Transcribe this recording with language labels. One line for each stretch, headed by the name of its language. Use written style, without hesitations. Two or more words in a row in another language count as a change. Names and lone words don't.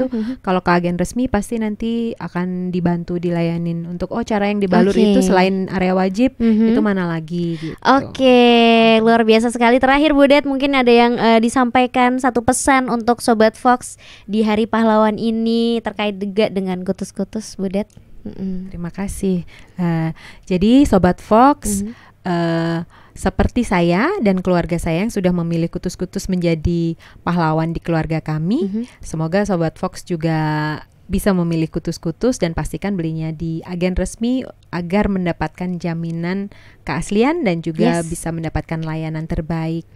Indonesian: Kalau ke agen resmi pasti nanti akan dibantu, dilayanin untuk cara yang dibalur itu selain area wajib itu mana lagi gitu. Oke, luar biasa sekali. Terakhir Budet, mungkin ada yang disampaikan satu pesan untuk Sobat Fox di Hari Pahlawan ini terkait juga dengan kutus-kutus, Budet. Terima kasih. Jadi Sobat Fox, seperti saya dan keluarga saya yang sudah memilih kutus-kutus menjadi pahlawan di keluarga kami, semoga Sobat Fox juga bisa memilih kutus-kutus dan pastikan belinya di agen resmi agar mendapatkan jaminan keaslian dan juga bisa mendapatkan layanan terbaik.